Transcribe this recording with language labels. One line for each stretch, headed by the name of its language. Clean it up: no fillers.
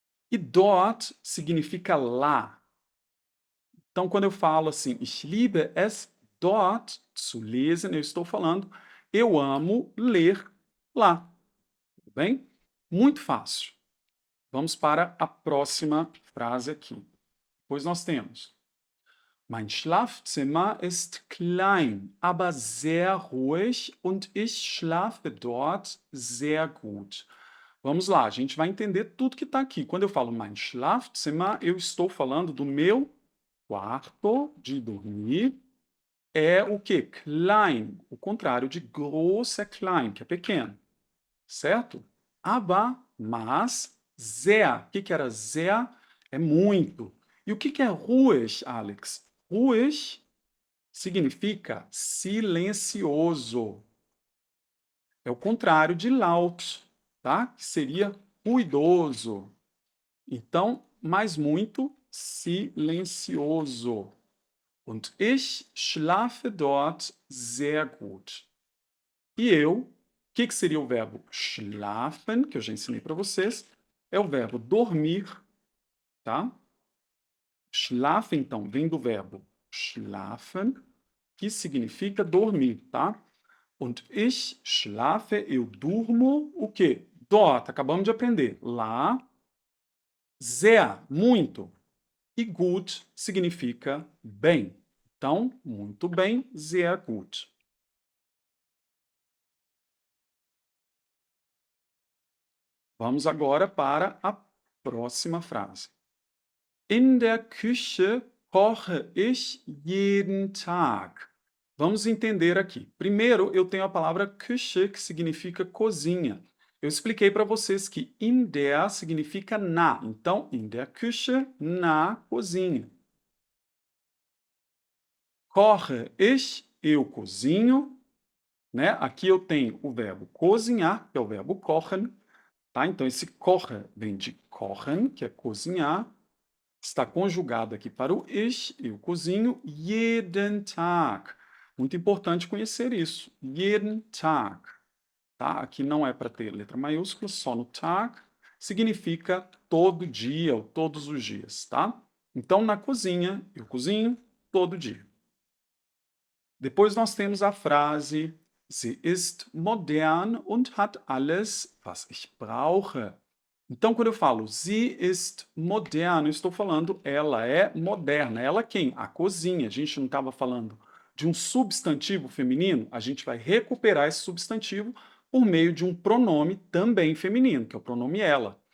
Portuguese: E dort significa lá. Então, quando eu falo assim,
German: ich liebe es dort zu lesen,
Portuguese: eu estou falando, eu amo ler lá. Tudo bem? Muito fácil. Vamos para a próxima frase aqui. Pois nós temos:
German: Mein Schlafzimmer ist klein, aber sehr ruhig und ich schlafe dort sehr gut.
Portuguese: Vamos lá, a gente vai entender tudo que está aqui. Quando eu falo
German: mein Schlafzimmer,
Portuguese: eu estou falando do meu quarto de dormir. É o que? Klein. O contrário de groß é klein, que é pequeno. Certo? Aber, mas, sehr. O que que era sehr? É muito. E o que que é ruhig, Alex? Ruhig significa silencioso. É o contrário de laut, tá? Que seria ruidoso. Então, mais muito, silencioso.
German: Und ich schlafe dort sehr gut.
Portuguese: E eu, o que que seria o verbo schlafen, que eu já ensinei para vocês? É o verbo dormir, tá? Schlafen, então, vem do verbo schlafen, que significa dormir, tá?
German: Und ich schlafe,
Portuguese: eu durmo, o quê? Dort, acabamos de aprender. Lá, sehr, muito. E gut significa bem. Então, muito bem,
German: sehr gut.
Portuguese: Vamos agora para a próxima frase.
German: In der Küche koche ich jeden Tag.
Portuguese: Vamos entender aqui. Primeiro, eu tenho a palavra Küche, que significa cozinha. Eu expliquei para vocês que
German: in der
Portuguese: significa na. Então,
German: in der Küche,
Portuguese: na cozinha.
German: Koche ich,
Portuguese: eu cozinho, né? Aqui eu tenho o verbo cozinhar, que é o verbo kochen, tá? Então, esse koche vem de kochen, que é cozinhar. Está conjugado aqui para o ich, eu cozinho,
German: jeden Tag.
Portuguese: Muito importante conhecer isso.
German: Jeden Tag.
Portuguese: Tá? Aqui não é para ter letra maiúscula, só no Tag. Significa todo dia ou todos os dias, tá? Então, na cozinha, eu cozinho todo dia. Depois nós temos a frase
German: Sie ist modern und hat alles, was ich brauche.
Portuguese: Então, quando eu falo
German: sie ist modern,
Portuguese: eu estou falando ela é moderna. Ela quem? A cozinha. A gente não estava falando de um substantivo feminino? A gente vai recuperar esse substantivo por meio de um pronome também feminino, que é o pronome ela.